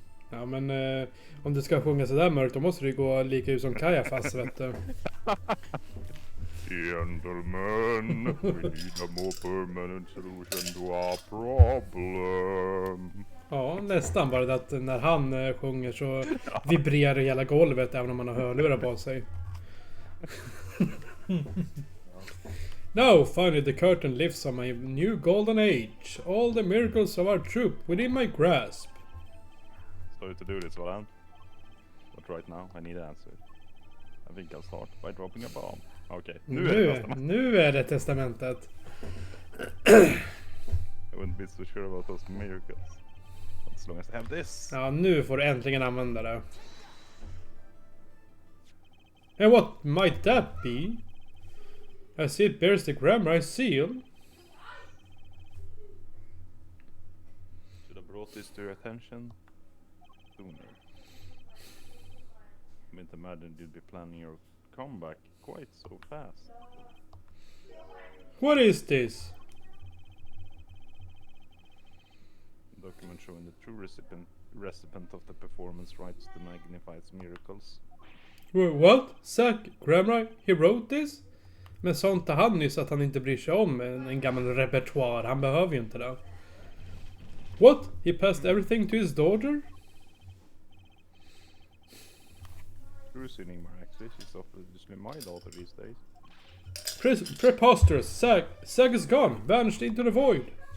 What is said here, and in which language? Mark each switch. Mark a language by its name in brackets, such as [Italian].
[Swedish] Ja, men om du ska sjunga sådär mörkt, då måste det ju gå lika ut som Kajafas, vet du. [English] Gentlemen, we need a more permanent solution to our problem. [Swedish] Ja, nästan. Bara det att när han sjunger så vibrerar hela golvet även om man har hörlurar på sig. [English] Now finally the curtain lifts on my new golden age. All the miracles of our troop within my grasp. Sorry to do this, Varan. But right now I need an answer. I think I'll start by dropping a bomb. [Swedish] Okej, nu är det testamentet. [English] I wouldn't be so sure about those miracles. As long as I have this. [Swedish] Ja, nu får du äntligen använda det. [English] And what might that be? I see it bears the Grammar seal. Should have brought this to your attention sooner. I didn't imagine you'd be planning your comeback quite so fast. What is this? Document showing the true recipient of the performance rights to magnify its miracles. What? Zack Grammar? He wrote this? [Swedish] Men sånt är han nyss att han inte bryr sig om en gammal repertoar. Han behöver ju inte det. [English] What? He passed everything to his daughter? True Enigma actually, she's obviously my daughter these days. Preposterous. Zack is gone. Vanished into the void.